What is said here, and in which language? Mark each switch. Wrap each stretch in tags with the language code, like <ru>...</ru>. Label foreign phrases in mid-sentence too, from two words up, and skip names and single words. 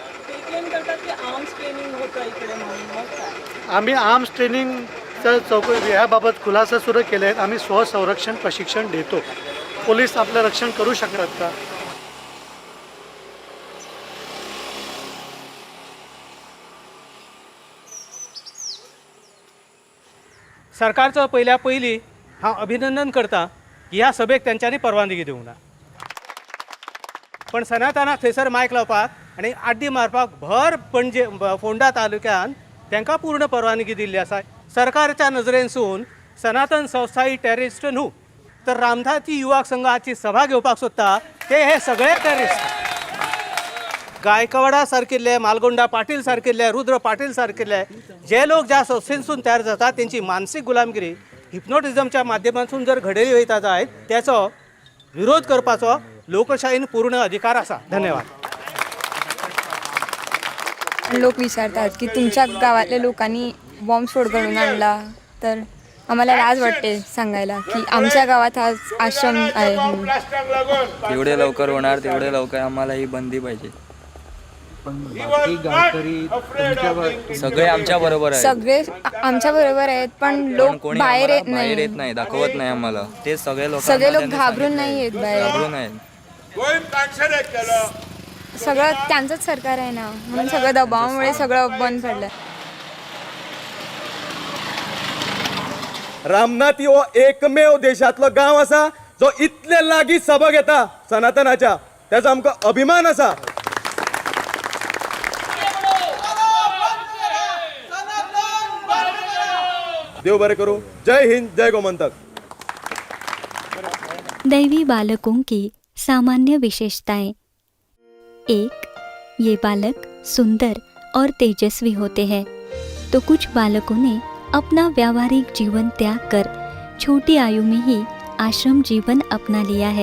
<mr>आम्ही आर्म्स ट्रेनिंगचं चौकशी ह्याबाबत खुलासा सुरू केले आहेत. आम्ही स्वसंरक्षण प्रशिक्षण देतो. पोलीस आपलं रक्षण करू शकतात का?</mr> <kok>सरकारचं पहिली हांव अभिनंदन करता की ह्या सभेक त्यांच्यानी परवानगी दिवंक ना. पण सनातनाक थंयसर मायक लावपाक आनी आड्डी मारपाक भर पणजे फोंडा तालुक्यान तांकां पूर्ण परवानगी दिल्ली आसा. सरकारच्या नजरेनसून सनातन संस्था ही टेररिस्ट न्हू, तर रामधाती युवक संघाची सभा घेवपाक सोदता ते हे सगळे टेररिस्ट. गायकवाडा सारकिल्ले, मालगोंडा पाटील सारकिल्ले, रुद्र पाटील सारकिल्ले जे लोक ज्या संस्थेंसून तयार जातात त्यांची मानसीक गुलामगिरी हिप्नोटिझमच्या माध्यमातून जर घडयली वयता जायत त्याचो विरोध करपाचो लोकशाहीन पूर्ण अधिकार आसा. धन्यवाद.</kok> <mr>लोक विचारतात की तुमच्या गावातल्या लोकांनी बॉम्बस्फोट घडवून आणला, तर आम्हाला लाज वाटते सांगायला की आमच्या गावात आज आश्रम आहे. जेवढे लवकर होणार तेवढे लवकर आम्हाला ही बंदी पाहिजे. सगळे आमच्या बरोबर आहेत. सगळे आमच्या बरोबर आहेत, पण लोक बाहेर येत नाही, दाखवत नाही आम्हाला. ते सगळे लोक घाबरून नाही येत बाहेर. सगळं त्यांचंच सरकार आहे ना, म्हणून सगळं दबावामुळे सगळं बंद पडलं.</mr> <kok>रामनाथ हो एकमेव देशातलो गांव असा जो इतले लागीं सभा घेता सनातनाच्या, त्याचा आमकां अभिमान असा. देव बरे करो. जय हिंद, जय गोमंतक.</kok> <hi>दैवी बालकों की सामान्य विशेषताएं. 1. ये बालक सुंदर और तेजस्वी होते हैं, तो कुछ बालकों ने अपना व्यावहारिक जीवन त्याग कर छोटी आयु में ही आश्रम जीवन अपना लिया है.</hi>